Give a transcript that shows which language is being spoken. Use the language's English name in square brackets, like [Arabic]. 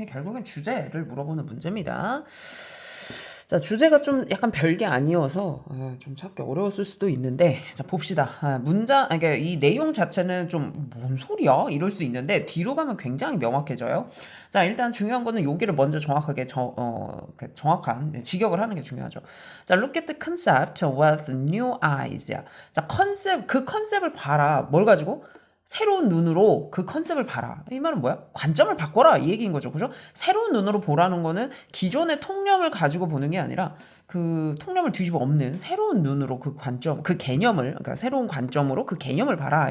[Korean] 결국엔 주제를 물어보는 문제입니다. 자, 주제가 좀 약간 별게 아니어서 좀 찾기 어려웠을 수도 있는데, 자, 봅시다. 그러니까 이 내용 자체는 좀 뭔 소리야? 이럴 수 있는데 뒤로 가면 굉장히 명확해져요. 자, 일단 중요한 거는 여기를 먼저 정확하게 정확한 직역을 하는 게 중요하죠. [English] 자, look at the concept with new eyes. [Korean] 자, 그 컨셉을 봐라. 뭘 가지고? 새로운 눈으로 그 컨셉을 봐라. 이 말은 뭐야? 관점을 바꿔라. 이 얘기인 거죠. 그죠? 새로운 눈으로 보라는 거는 기존의 통념을 가지고 보는 게 아니라 그 통념을 뒤집어 엎는 새로운 눈으로 그 관점, 그 개념을, 그러니까 새로운 관점으로 그 개념을 봐라.